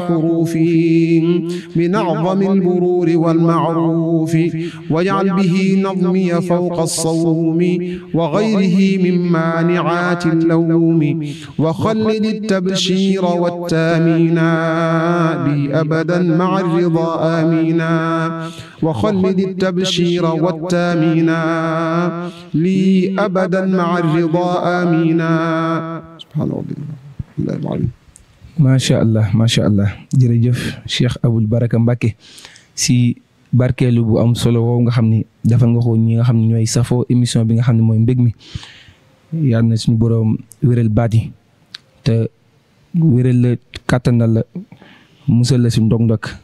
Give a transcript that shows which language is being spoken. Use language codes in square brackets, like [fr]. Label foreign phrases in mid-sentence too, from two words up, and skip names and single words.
[ar] حروفي من أعظم البرور والمعروف واجعل به نظمي فوق الصوم وغيره من مانعات اللوم وخلد التبشير والتامينا لي أبدا مع الرضا آمينا وخلد التبشير والتامينا لي أبدا مع الرضا آمينا سبحان الله العظيم. ما شاء الله [wo] jërëjëf Cheikh Aboul Baraka Mbacké si barkeelu bu am solo woowu nga xam ni defal nga ko ñi nga xam ne ñooy safoo émission bi nga xam ne mooy mbég mi yal na suñu boroom wéral baat yi te wéral la kàttanal la musal la si ndog-ndog